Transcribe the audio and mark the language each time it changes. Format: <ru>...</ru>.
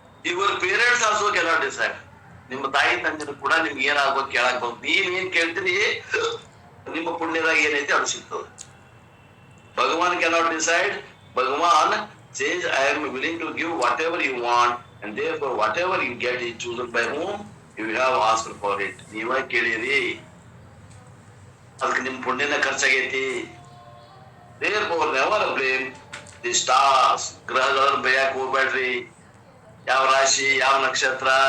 <en>Your parents also cannot decide.</en> <kn>ನಿಮ್ಮ ತಾಯಿ ತಂದಿರು ಕೂಡ ನಿಮ್ಗೆ ಏನಾಗ್ಬೇಕು ಕೇಳಕ್ ಬಹುದು. ನೀವ್ ಏನ್ ಕೇಳ್ತೀರಿ ನಿಮ್ಮ ಪುಣ್ಯದಾಗ ಏನೈತಿ ಅದು ಸಿಗ್ತದೆ.</kn> <en>Bhagavan cannot decide. Bhagavan says I am willing to give whatever you want and therefore whatever you get is chosen by whom you have asked for it.</en> <kn>ನೀವ ಕೇಳಿರಿ, ಅದಕ್ಕೆ ನಿಮ್ ಪುಣ್ಯನ ಖರ್ಚಾಗೈತಿ.</kn> <en>therefore never blame the stars.</en> <kn>ಗ್ರಹಗಳನ್ನು ಬೈಯಾಕ ಹೋಗ್ಬೇಡ್ರಿ. ಯಾವ ರಾಶಿ ಯಾವ ನಕ್ಷತ್ರ.</kn>